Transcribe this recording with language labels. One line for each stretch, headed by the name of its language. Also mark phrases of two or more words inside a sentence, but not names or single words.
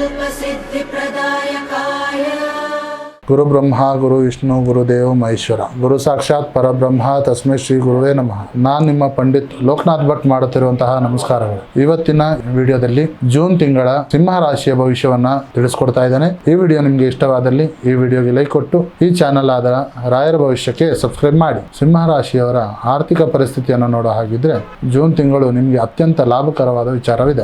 Sanskrit: सिद्धिप्रदायकाय गुरु ब्रह्मा गुरु विष्णु गुरुदेव महेश्वर गुरु साक्षाತ್ ಪರಬ್ರಹ್ಮ ತಸ್ಮೈ ಶ್ರೀ ಗುರುವೇ ನಮಃ.
Kannada: ನಾನು ನಿಮ್ಮ ಪಂಡಿತ್ ಲೋಕನಾಥ್ ಭಟ್ ಮಾಡುತ್ತಿರುವಂತಹ ನಮಸ್ಕಾರಗಳು. ಇವತ್ತಿನ ವಿಡಿಯೋದಲ್ಲಿ ಜೂನ್ ತಿಂಗಳ ಸಿಂಹ ರಾಶಿಯ ಭವಿಷ್ಯವನ್ನ ತಿಳಿಸ್ಕೊಡ್ತಾ ಇದ್ದೇನೆ. ಈ ವಿಡಿಯೋ ನಿಮಗೆ ಇಷ್ಟವಾದಲ್ಲಿ ಈ ವಿಡಿಯೋಗೆ ಲೈಕ್ ಕೊಟ್ಟು ಈ ಚಾನಲ್ ಆದ ರಾಯರ ಭವಿಷ್ಯಕ್ಕೆ ಸಬ್ಸ್ಕ್ರೈಬ್ ಮಾಡಿ. ಸಿಂಹ ರಾಶಿಯವರ ಆರ್ಥಿಕ ಪರಿಸ್ಥಿತಿಯನ್ನು ನೋಡೋ ಹಾಗಿದ್ರೆ ಜೂನ್ ತಿಂಗಳು ನಿಮಗೆ ಅತ್ಯಂತ ಲಾಭಕರವಾದ ವಿಚಾರವಿದೆ.